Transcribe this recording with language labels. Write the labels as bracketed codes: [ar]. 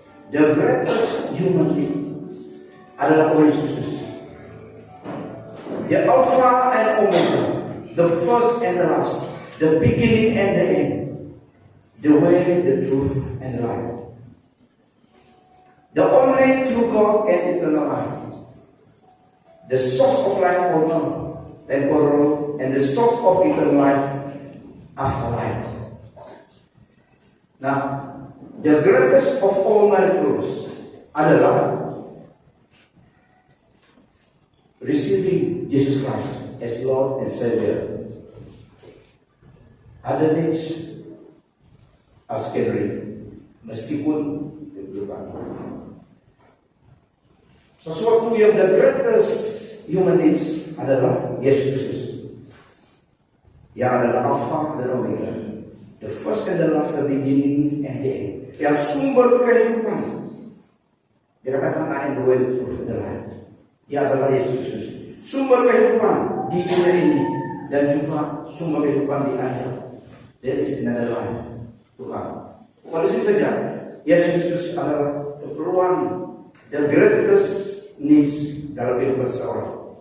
[en] The greatest human need adalah Tuhan Yesus Kristus. The Alpha and Omega, the first and the last, the beginning and the end, the way, the truth, and the life. The only true God and eternal life. The source of life on earth, temporal, and the source of eternal life, afterlife. Nah, the greatest of all miracles adalah receiving Jesus Christ as Lord and Savior. Other needs are secondary, meskipun diperlukan. [id] Sesuatu yang the greatest human needs adalah Yesus Kristus, yang adalah Alpha dan Omega, [en] the first and the last, the beginning and the end, [id] yang sumber kehidupan. [en] Dikatakan I am the way, the truth, and the life. [id] Dia adalah Yesus Kristus, sumber kehidupan di dunia ini dan juga sumber kehidupan di akhirat. [en] There is another life. [id] Tuhan. Bukan di sini saja. Yesus Kristus adalah keperluan, the greatest needs dalam kehidupan seseorang.